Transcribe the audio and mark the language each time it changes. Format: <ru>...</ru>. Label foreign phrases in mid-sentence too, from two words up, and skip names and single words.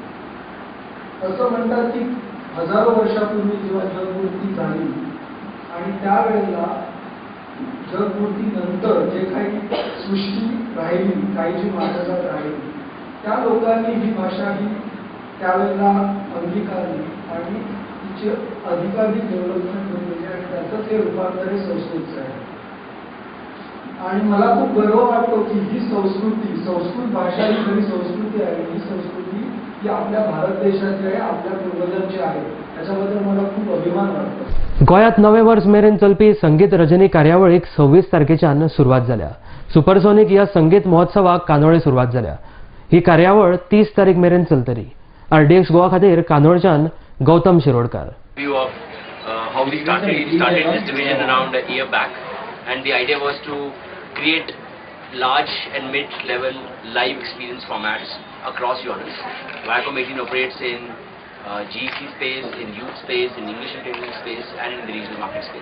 <mr>असं म्हणतात की हजारो वर्षापूर्वी जेव्हा जगपूर्ती झाली आणि त्यावेळेला जगपूर्ती नंतर जे काही सृष्टी राहिली, काही जी मानवता राहिली, त्या लोकांनी ही भाषा ही त्यावेळेला अंगीकारली आणि तिचे अधिकाधिक डेव्हलपमेंट होते आणि त्याचंच हे रूपांतर हे संस्कृतचं आहे. आणि मला खूप गर्व वाटतो की ही संस्कृत भाषा ही खरी संस्कृती आहे. ही संस्कृती ही आपल्या भारत देशाची आहे, आपल्या पूर्वजांची आहे. त्याच्याबद्दल मला खूप अभिमान वाटतो.</mr> <kok>गोंयांत 9 वर्स मेरेन चलपी संगीत रजनी कार्यावळीक 26 तारखेच्यान सुरवात जाल्या. सुपरसोनीक ह्या संगीत महोत्सवाक कानोळे सुरवात जाल्या. ही कार्यावळ 30 तारीख मेरेन चलतली. RDX गोवा खातीर कानोळच्यान गौतम शिरोडकार.</kok> <en>View of how we started this division around a year back, and the idea was to create large and mid-level live experience formats across genres. Viacom 18 operates in GEC space, in youth space, in English entertainment space, and in the regional market space.</en>